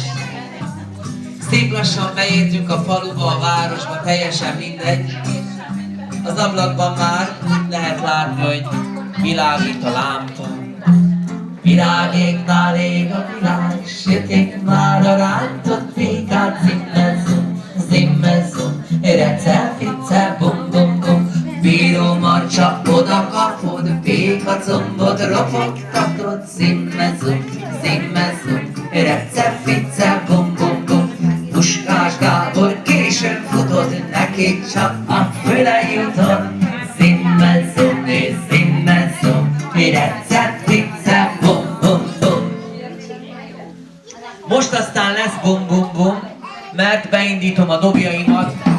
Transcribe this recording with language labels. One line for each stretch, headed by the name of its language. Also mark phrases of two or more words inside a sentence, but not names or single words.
Hungarian: Szép lassan beértünk a faluba, a városba, teljesen mindegy. Az ablakban már lehet látni, hogy világít a lámpa. Virágéknál ég a világ, sütik már a rántott pékát, zimmezum, rece, fice, bum, bum, bum. Bíró marcsa, oda kapod, péka combot ropogtatod, zimmezum, rece, fice, bum, bum, bum. Puskás Gábor későn futott, neki csak a füle jutott, zimmezum, rece, fice, bum, bum, bum. Most aztán lesz bum, bum, bum, mert beindítom a dobjaimat.